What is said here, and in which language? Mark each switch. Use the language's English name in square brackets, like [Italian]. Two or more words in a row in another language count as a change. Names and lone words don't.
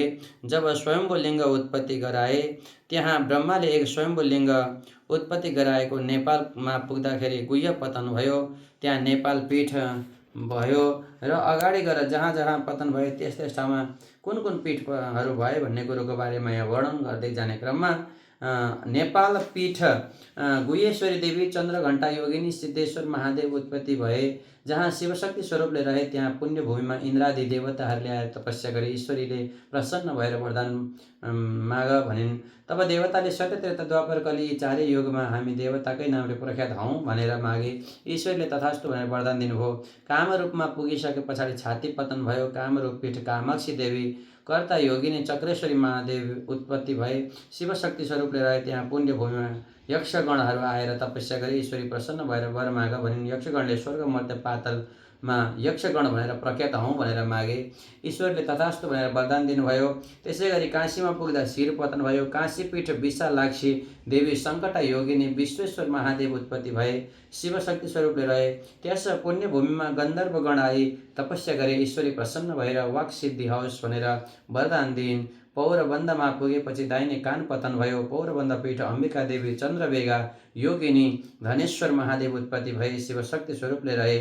[Nepali] जब स्वयम्भूलिङ्ग उत्पत्ति गराए, त्यहाँ ब्रह्माले एक स्वयम्भूलिङ्ग उत्पत्ति गराएको नेपालमा पुग्दाखेरि गुह्य पतन भयो, त्यहाँ नेपाल पीठ भयो र अगाडि गएर जहाँ जहाँ पतन भयो त्यस त्यस ठाउँमा कुन कुन पीठहरू भए भन्ने कुरोको बारेमा यहाँ वर्णन गर्दै जाने क्रममा नेपाल पीठ गुह्येश्वरी देवी, चन्द्रघण्टा योगिनी, सिद्धेश्वर महादेव उत्पत्ति भए। जहाँ शिवशक्ति स्वरूपले रहे त्यहाँ पुण्यभूमिमा इन्द्रादि देवताहरूले आएर तपस्या गरे। ईश्वरीले प्रसन्न भएर वरदान माग भनिन्। तब देवताले सत्य, त्रेता, द्वापर, कली चारै युगमा हामी देवताकै नामले प्रख्यात हौँ भनेर मागे। ईश्वरले तथास्तु भनेर वरदान दिनुभयो। कामरूपमा पुगिसके पछाडि छाती पतन भयो। कामरूप पीठ कामाक्षी देवी, कर्ता योगिनी, चक्रेश्वरी महादेव उत्पत्ति भए। शिवशक्ति स्वरूपले रहे त्यहाँ पुण्यभूमिमा यक्षगणहरू आएर तपस्या गरे। ईश्वरी प्रसन्न भएर वर माग भनिन्। यक्षगणले स्वर्ग, मर्त्य, पाताल यक्षगण भनेर प्रख्यात हौँ भनेर मागे। ईश्वरले तथास्तु भनेर वरदान दिनुभयो। त्यसै गरी काशीमा पुग्दा शिर पतन भयो। काशीपीठ विशालाक्षी देवी सङ्कटा योगिनी विश्वेश्वर महादेव उत्पत्ति भए, शिवशक्ति स्वरूपले रहे। त्यस पुण्यभूमिमा गन्धर्वगण आई तपस्या गरे। ईश्वरी प्रसन्न भएर वाक सिद्धि होस् भनेर वरदान दिइन्। पौरबन्दमा पुगेपछि दाहिने कान पतन भयो। पौरबन्द पीठ अम्बिका देवी चन्द्रवेगा योगिनी धनेश्वर महादेव उत्पत्ति भए, शिवशक्ति स्वरूपले रहे।